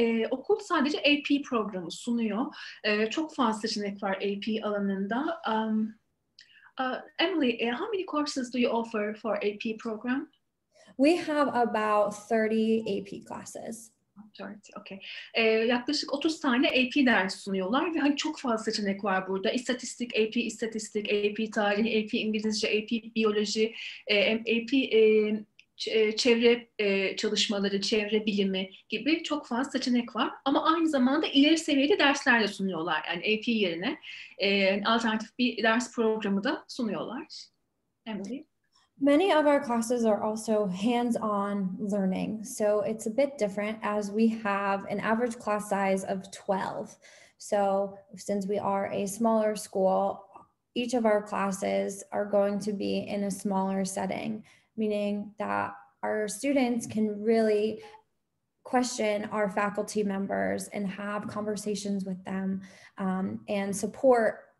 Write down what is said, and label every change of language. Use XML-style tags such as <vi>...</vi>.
<tr>Okul sadece AP programı sunuyor. Çok fazla seçenek var AP alanında.</tr> <en>Emily, how many courses do you offer for AP program? We have about 30 AP classes. Okay.</en> <tr>Yaklaşık 30 tane AP ders sunuyorlar ve hani çok fazla seçenek var burada. İstatistik, AP tarih, AP İngilizce, AP biyoloji, AP çevre çalışmaları, çevre bilimi gibi çok fazla seçenek var. Ama aynı zamanda ileri seviyeli dersler de sunuyorlar. Yani AP yerine alternatif bir ders programı da sunuyorlar. Emily?</tr> <en>Many of our classes are also hands-on learning. So it's a bit different as we have an average class size of 12. So since we are a smaller school, each of our classes are going to be in a smaller setting, meaning that our students can really question our faculty members and have conversations with them and support.</en>